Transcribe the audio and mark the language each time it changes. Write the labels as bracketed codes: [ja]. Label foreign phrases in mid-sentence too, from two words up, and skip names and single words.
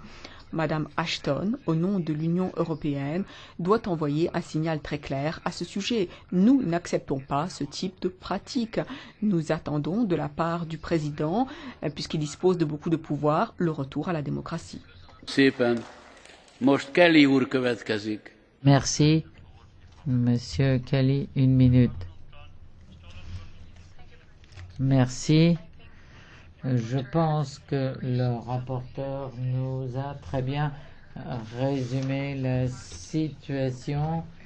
[fr] Madame Ashton, au nom de l'Union européenne, doit envoyer un signal très clair à ce sujet. Nous n'acceptons pas ce type de pratique. Nous attendons de la part du président, puisqu'il dispose de beaucoup de pouvoir, le retour à la démocratie. [hu] Szépen. Most Kelly úr következik. [fr] Merci. Monsieur Kelly, 1 minute. Merci. Je pense que le rapporteur nous a très bien résumé la situation.